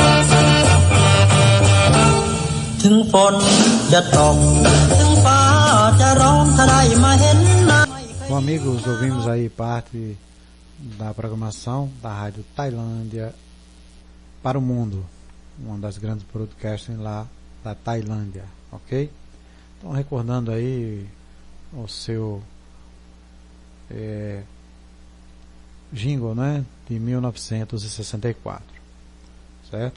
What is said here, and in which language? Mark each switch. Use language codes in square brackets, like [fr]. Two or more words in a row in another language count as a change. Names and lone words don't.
[th] ถึงฝนจะตกถึงฟ้าจะร้องถ้าได้มาเห็นหน้า [pt] Bom, amigos, ouvimos aí parte da programação da Rádio Tailândia para o Mundo, uma das grandes broadcasters lá da Tailândia, ok? Então, recordando aí o seu jingle, né, de 1964, certo?